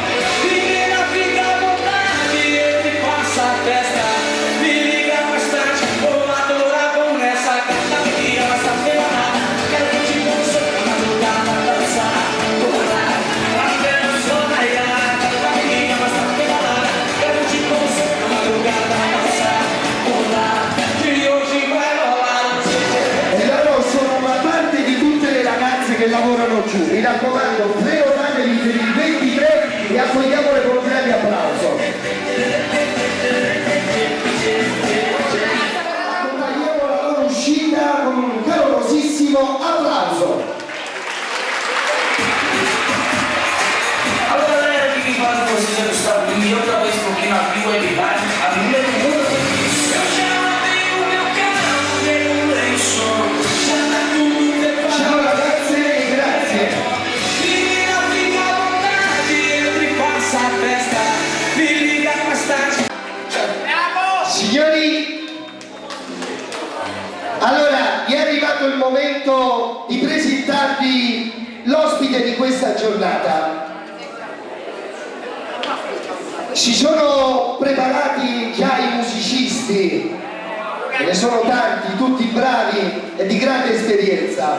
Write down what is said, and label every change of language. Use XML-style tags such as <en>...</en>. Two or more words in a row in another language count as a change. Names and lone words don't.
<pt>Menina, fica à vontade, ele passa a festa, me liga mais tarde, vou adorar, vamos nessa carta, me liga mais tarde, quero que te moça, madrugada, dançar, pular, até o sol raiar, me liga mais tarde, quero te moça, madrugada, dançar, pular, que hoje vai rolar.</pt> <it>E loro sono una parte di tutte le ragazze che lavorano giù. Mi raccomando, prenotatevi per il 23 e accogliamole con un grande applauso. Accompagniamo la loro uscita con un calorosissimo applauso.</it> <pt>Alô galera, aqui quem fala com vocês é Gustavo Lima e outra vez estou aqui na Viu Web Rádio, a número 1 do Brasil. Eu já abri o meu canal, dei um som, já tá tudo preparado.</pt> <it>Ciao ragazze e grazie.</it> <pt>Menina, fica à vontade, entre e passa a festa, me liga mais tarde.</pt> <it>Signori, allora è arrivato il momento di presentarvi l'ospite di questa giornata. Si sono preparati già i musicisti, ce ne sono tanti, tutti bravi e di grande esperienza.</it>